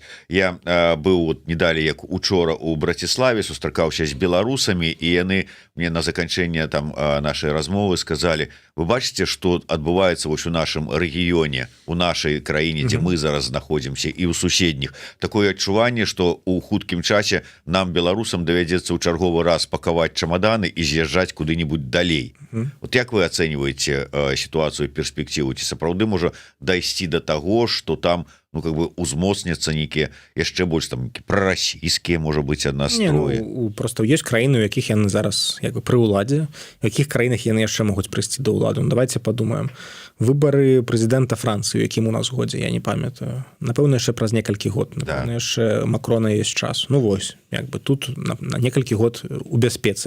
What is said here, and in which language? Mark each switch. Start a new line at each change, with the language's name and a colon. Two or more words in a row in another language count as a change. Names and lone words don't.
Belarusian: Я быў вот недалей як учора у Браціславе, сустракаўся з беларусамі, і яны мне на заканчэнне там нашай размовы сказалі: вы бачыце, што адбываецца вось у нашым рэгіёне, у нашай краіне, дзе мы зараз знаходзімся, і ў суседніх. Такое адчуванне, што ў хуткім часе нам, беларусам, давядзецца ў чарговы раз пакаваць чамаданы і з'язджаць куды-нибудь далей. Вот як вы ацэньваеце сітуацыю, перспектыву, ці сапраўды сапраўды можа дайсці до таго
Russian: что там ну как бы
Belarusian: узмоцняцца нейкія яшчэ больш там прарасійскія можа быць настроі просто ёсць краіны у якіх яны зараз як бы пры ўладзе якіх краінах яны яшчэ могуць прыйсці до ўладу
Russian: давайте подумаем
Belarusian: выбары прэзідэнта Францыі якім у нас годзе я не памятаю напэўна яшчэ праз некалькі год яшчэ Макрона есть час ну вось як бы тут на некалькі год у бяспецы